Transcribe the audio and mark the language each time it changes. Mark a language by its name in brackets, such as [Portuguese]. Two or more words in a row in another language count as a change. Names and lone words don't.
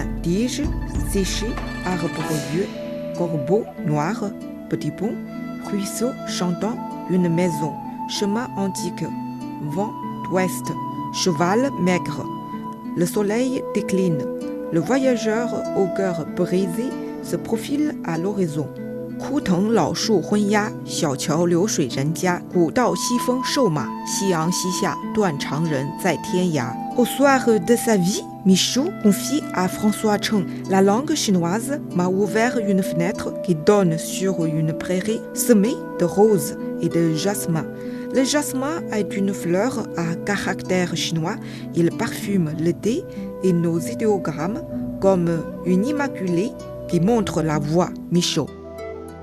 [French] Tige, séché, arbre vieux, corbeau noir, petit pont, ruisseau chantant, une maison, chemin antique, vent d'ouest, cheval maigre. Le soleil décline. Le voyageur au cœur brisé se profile à l'horizon. [Chinese] 枯藤老树昏鸦，小桥流水人家。古道西风瘦马，夕阳西下，断肠人在天涯。 [French] Au soir de sa vie, Michaud confie à François Cheng: La langue chinoise m'a ouvert une fenêtre qui donne sur une prairie semée de roses et de jasmin. Le jasmin est une fleur à caractère chinois. Il parfume le thé et nos idéogrammes comme une immaculée qui montre la voie.